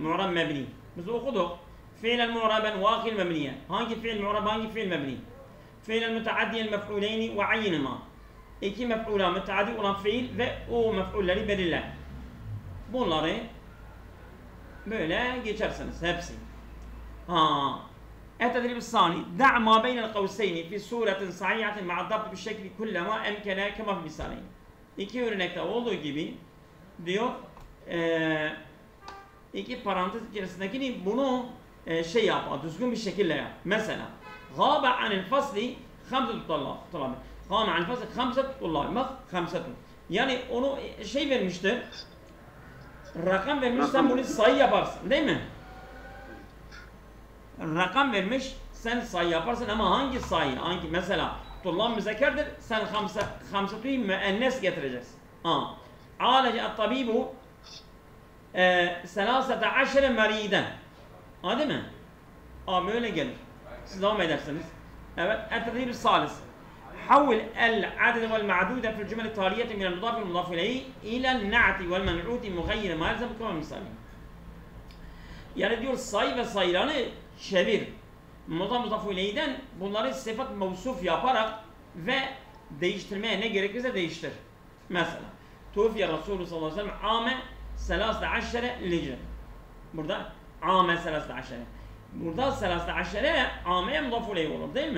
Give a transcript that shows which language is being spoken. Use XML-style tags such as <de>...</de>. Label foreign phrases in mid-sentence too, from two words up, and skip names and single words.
<tr>Mu'rab mebni. Biz okuduk.</tr> <ar>فعلا معربا وآخر مبنيا.</ar> <tr>Hangi fiil mu'rab, hangi fiil mebni?</tr> <ar>فعلا متعديا مفعولين وعينهما.</ar> <tr>İki mef'ula müteaddi olan fiil ve o mef'ulleri belirler. Bunları böyle geçersiniz hepsi.</tr> <ar>التدريب الثاني دع ما بين القوسين في صورة صحيحة مع الضبط بالشكل كلما أمكن كما في المثالين.</ar> <tr>İki örnekte olduğu gibi diyor iki parantez içerisindekini bunu şey yap, düzgün bir şekilde yap. Mesela</tr> <ar>غاب عن الفصل خمسة طلاب. غاب عن الفصل خمسة طلاب. Bak خمسة.</ar> <tr>Yani onu şey vermişti. Rakam vermiş, sen bunu sayı yaparsın, değil mi? Rakam vermiş, sen sayı yaparsın ama hangi sayı? Hangi mesela tullab müzekkerdir, sen hamsatu'yu müennes getireceksin.</tr> <ar>عالج الطبيب ثلاثة عشر مريضا.</ar> <tr>Değil mi? Böyle gelir. Siz devam edersiniz. Evet.</tr> <ar>التدريب الثالث. حول العدد والمعدود في الجمل التالية من المضاف والمضاف إليه إلى النعت والمنعوت مغير ما يلزم كما مثال.</ar> <tr>Yani diyor say ve sayılanı çevir. Mudaf ileyh'den bunları sıfat mevsuf yaparak ve değiştirmeye ne gerekirse değiştir.</tr> <ar>Mesela توفي رسول الله صلى الله عليه وسلم عام ثلاثة عشر للهجرة.</ar> <tr>Burada</tr> <ar>عام ثلاثة عشر.</ar> <tr>Burada</tr> <ar>ثلاثة عشر</ar> <tr>ameye mudaf ileyh olur değil mi?</tr>